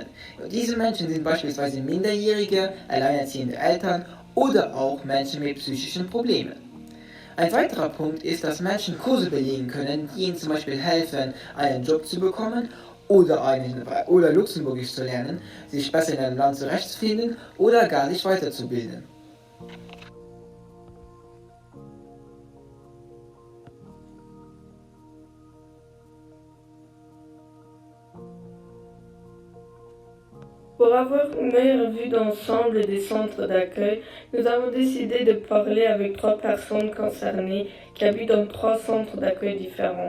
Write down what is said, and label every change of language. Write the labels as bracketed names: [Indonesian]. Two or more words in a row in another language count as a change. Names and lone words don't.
[German] Diese Menschen sind beispielsweise Minderjährige, alleinerziehende Eltern oder auch Menschen mit psychischen Problemen. Ein weiterer Punkt ist, dass Menschen Kurse belegen können, die ihnen zum Beispiel helfen, einen Job zu bekommen oder Luxemburgisch zu lernen, sich besser in einem Land zurechtzufinden oder gar sich weiterzubilden. [French] Pour avoir une meilleure vue d'ensemble des centres d'accueil, nous avons décidé de parler avec 3 personnes concernées qui habitent dans 3 centres d'accueil différents.